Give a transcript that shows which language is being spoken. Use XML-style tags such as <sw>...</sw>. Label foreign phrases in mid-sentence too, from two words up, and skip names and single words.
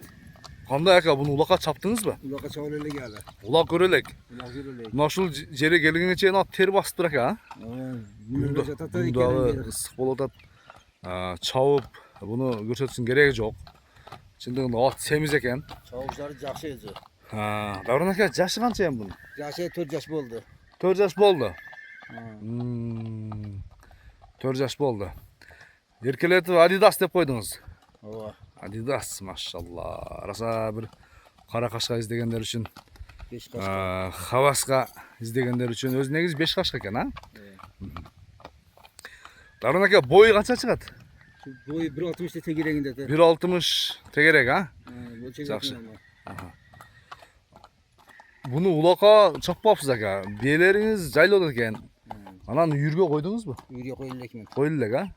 <ky>Кандай aka, буну улакка чаптыңызбы? Улакка чабып элек эле. Улак көрөлек. Улак көрөлек. Мына ушул жерге келгенге чейин ат тер басыптыр aka, а? Мүнөдө жатат экен. Мындагы ысык болуп атат. Чабып, буну көрсөтүүсүн кереги жок. Чындыгында ат семиз экен. Чабыштары жакшы өзү. Davron aka, жашы канча эми бунун? Жашы 4 жаш болду. 4 жаш болду. 4 жаш болду. Эркелетип Adidas деп койдуңуз. Ооба. Adidas, машалла. Араса бир кара кашка издегендер үчүн, 5 кашка. хаваска издегендер үчүн өзү негизи 5 кашка экен, а? Davron aka, бою канча чыгат? Бою 1.60 тегерегинде. 1.60 тегерек, а? Жакшы. Буну улакка чакпапсыз aka. Биелериңиз жайлоодо экен. Анан үйүргө койдуңузбу? Үйгө коюлу элекмин. Коюлу элек, а?</ky>